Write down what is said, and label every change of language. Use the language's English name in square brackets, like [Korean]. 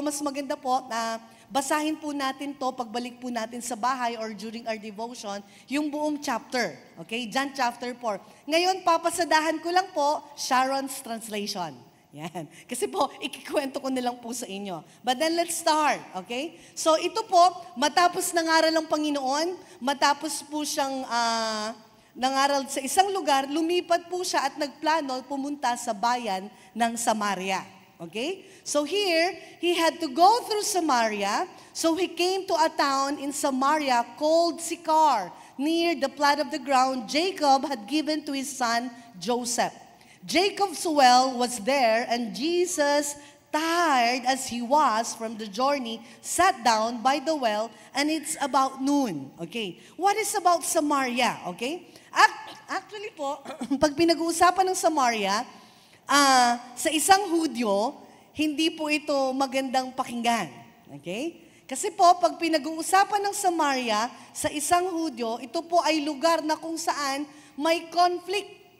[Filipino] Mas maganda po na basahin po natin to pagbalik po natin sa bahay [English] or during our devotion, [Filipino] yung buong chapter. Okay? John chapter 4. Ngayon, papasadahan ko lang po Sharon's translation. Yan. Kasi po, ikikwento ko na lang po sa inyo. [English] But then let's start, okay? [Filipino] So ito po, matapos nangaral ng Panginoon, matapos po siyang nangaral sa isang lugar, lumipat po siya at nagplano pumunta sa bayan ng Samaria. [English] Okay? So here, he had to go through Samaria. So he came to a town in Samaria called Sychar, near the plot of the ground Jacob had given to his son Joseph. Jacob's well was there, and Jesus, tired as he was from the journey, sat down by the well, and it's about noon. Okay? What is about Samaria? Okay? [Filipino] Actually po, pag pinag-uusapan ng Samaria, sa isang Hudyo, hindi po ito magandang pakinggan. Okay? Kasi po, pag pinag-uusapan ng Samaria, sa isang Hudyo, ito po ay lugar na kung saan may conflict.